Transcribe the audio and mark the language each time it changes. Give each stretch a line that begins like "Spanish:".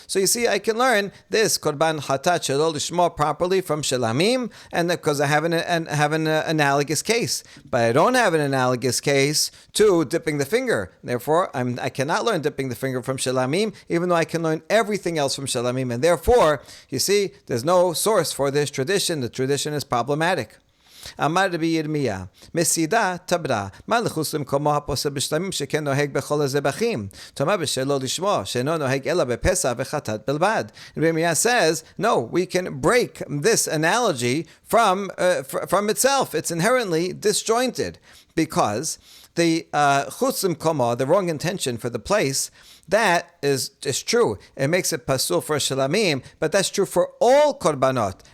English: So you see, I can learn this korban hatat shelo lishmo properly from shelamim, and because I have an analogous case, but I don't have an analogous case to dipping the finger. Therefore, I cannot learn dipping the finger from shelamim, even though I can learn everything else from shelamim. And therefore, you see, there's no source for this tradition. The tradition is problematic.
Hebrew: אמר רבי ירמיה, מסידה תברא, מה לחוץ למקומו הפוסל בשלמים שכן נוהג בכל הזבחים? תאמר בשלו לשמו, שאינו נוהג אלא בפסח וחטאת בלבד.
English: Rabbi Yirmiyah says, no, we can break this analogy from itself. It's inherently disjointed, because the chutz limkomo, the wrong intention for the place, that is true. It makes it pasul for shelamim, but that's true for all korbanot.